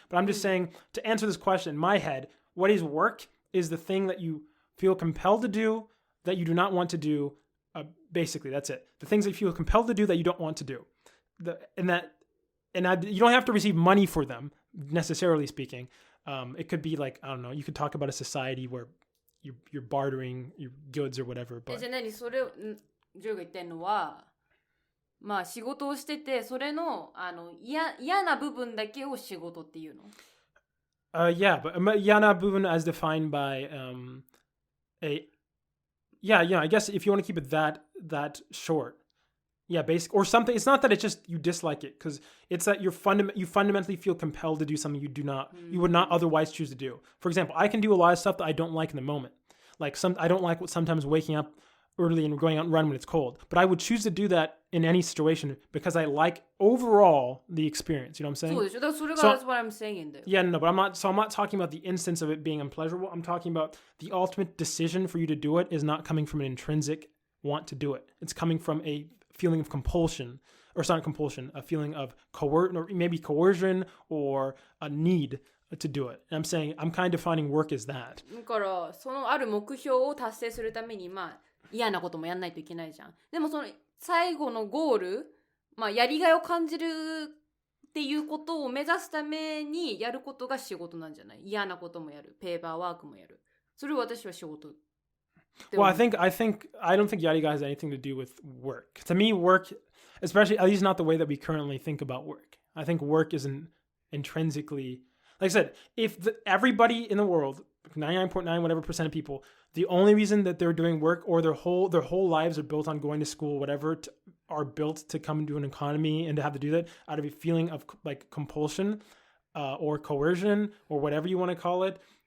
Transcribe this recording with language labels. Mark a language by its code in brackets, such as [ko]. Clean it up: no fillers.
[en] But I'm just saying, to answer this question, in my head, what is work is the thing that you feel compelled to do that you do not want to do. Basically, that's it. The things that you feel compelled to do that you don't want to do. You don't have to receive money for them, necessarily speaking. It could be like, I don't know, you could talk about a society where you're bartering your goods or whatever. But [ja] じゃあ何それをジョーが言ってんのは、仕事をしててそれの嫌な部分だけを仕事っていうの？ [en] Yeah, but [ja] 嫌な部分 [en] as defined by I guess if you want to keep it that short. Yeah, basic or something. It's not that it's just you dislike it, because it's that you fundamentally feel compelled to do something you would not otherwise choose to do. For example, I can do a lot of stuff that I don't like in the moment. Like I don't like sometimes waking up early and going out and run when it's cold. But I would choose to do that in any situation because I like overall the experience. You know what I'm saying? [ja] そうでしょ。だからそれが [en] that's what I'm saying [ja] だよ。 [en] Yeah, no, but I'm not talking about the instance of it being unpleasurable. I'm talking about the ultimate decision for you to do it is not coming from an intrinsic want to do it. It's coming from a feeling of compulsion, or it's not compulsion, a feeling of or maybe coercion or a need to do it. And I'm saying, I'm kind of defining work as that. [ja] だからそのある目標を達成するために嫌なこともやんないといけないじゃん。でもその最後のゴール、やりがいを感じるっていうことを目指すためにやることが仕事なんじゃない？嫌なこともやる、ペーパーワークもやる。それを私は仕事って思 [en] Well, [ja] う。 [en] I don't think yadiga has anything to do with work. To me, work, especially at least not the way that we currently think about work. I think work isn't intrinsically, like I said, if everybody in the world, 99.9 whatever percent of people, the only reason that they're doing work or their whole lives are built on going to school, whatever, are built to come into an economy and to have to do that out of a feeling of like compulsion or coercion or whatever you want to call it.